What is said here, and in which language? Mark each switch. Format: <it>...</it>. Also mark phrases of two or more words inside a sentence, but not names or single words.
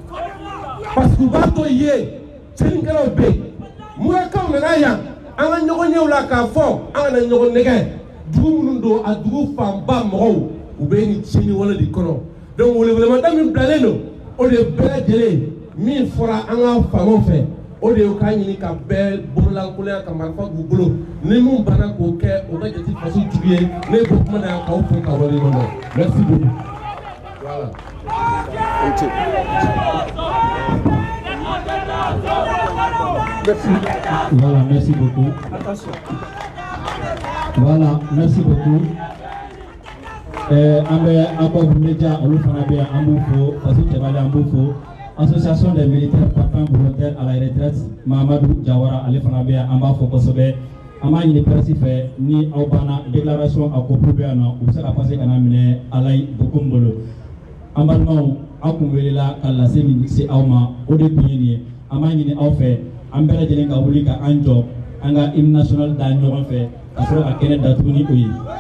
<bm>parce que u b'a to yen tiɲɛnikɛlaw bɛ yen Murakaw nana yan an ka ɲɔgɔn ɲɛw la k'a fɔ an kana ɲɔgɔn nɛgɛ dugu minnu don a dugu fanba mɔgɔw u bɛ nin tiɲɛni wale de kɔnɔ donc welewelemada min bilalen don o de ye bɛɛ lajɛlen min fɔra an ka faamaw fɛ o de y'o k'a ɲini ka bɛɛ bololankolon ka marifa b'u bolo ni mun banna k'o kɛ o ka jate faso jugu ye ne b'o kuma na yan k'aw fo k'aw waleɲuman dɔn</bm> <fr>merci beaucoup voilà. Voilà, merci beaucoup. Voilà, merci beaucoup.</fr> <bm>An bɛ Accord Média olu fana bɛ yan an b'u fo Faso Cɛbali an b'u fo</bm> <fr>association des militaires partants volontaires à la retraite</fr> <bm>Mahamadou Jawara ale fana bɛ yan an b'a fo kosɛbɛ an b'a ɲini presse fɛ ni aw banna déclaration a copie bɛ yan nɔ u bɛ se ka passer ka na minɛ Alayi Bokom bolo an balimaw aw kun welela ka lase min se aw ma o de kun ye nin ye an b'a ɲini aw fɛ an bɛɛ lajɛlen ka wuli ka an jɔ an ka</bm> <fr>hymne national</fr> <bm>da ɲɔgɔn fɛ ka sɔrɔ ka kɛnɛ datugu ni o ye.</bm>